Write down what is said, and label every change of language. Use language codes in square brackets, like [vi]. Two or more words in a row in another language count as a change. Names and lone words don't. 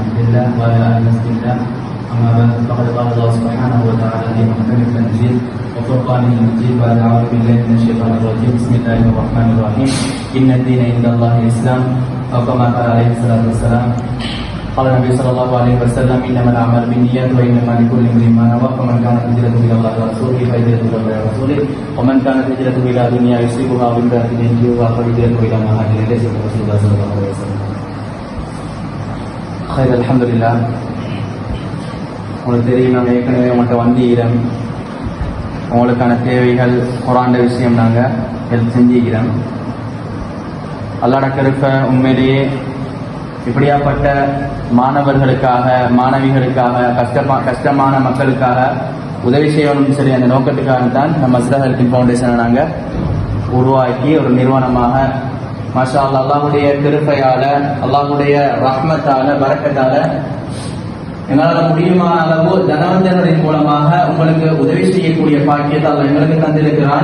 [ar] الله وعلى آل رسول الله أما بعد فقد قال الله سبحانه وتعالى في محكم التنزيل وفرقانه المجيد بعد أعوذ بالله من الشيطان الرجيم بسم الله الرحمن الرحيم إن الدين عند الله الإسلام أو كما قال عليه الصلاة والسلام قال النبي صلى الله عليه وسلم إنما الأعمال بالنيات وإنما لكل امرئ ما نوى فمن كانت هجرته إلى الله ورسوله فهجرته إلى الله ورسوله ومن كانت هجرته إلى دنيا يصيبها أو امرأة ينجبها فهجرته إلى ما هاجر إليه صدق رسول الله صلى الله عليه وسلم. خير الحمد لله. [ta] உங்களுக்கு தெரியும், நாங்கள் ஏற்கனவே உங்கள்கிட்ட வந்திக்கிறோம். உங்களுக்கான தேவைகள் குரான் விஷயம் நாங்கள் ஹெல்ப் செஞ்சுக்கிறோம். அல்லாஹ் கருப்ப உண்மையிலேயே இப்படியாப்பட்ட மாணவர்களுக்காக மாணவிகளுக்காக கஷ்டமான மக்களுக்காக உதவி செய்யணும்னு சொல்லி அந்த நோக்கத்துக்காகத்தான் நம்ம மஸ்ரா ஹெல்பிங் ஃபவுண்டேஷனை நாங்கள் உருவாக்கி ஒரு நிறுவனமாக [ar] ما شاء الله [ta] அல்லாஹுடைய கிருபையால அல்லாஹுடைய ரஹ்மத்தால பரக்கத்தால எங்களால் முடியுமான அளவு தனவந்தர்களின் மூலமாக உங்களுக்கு உதவி செய்யக்கூடிய பாக்கியத்தை அல்லாஹ் எங்களுக்கு தந்திருக்கிறான்.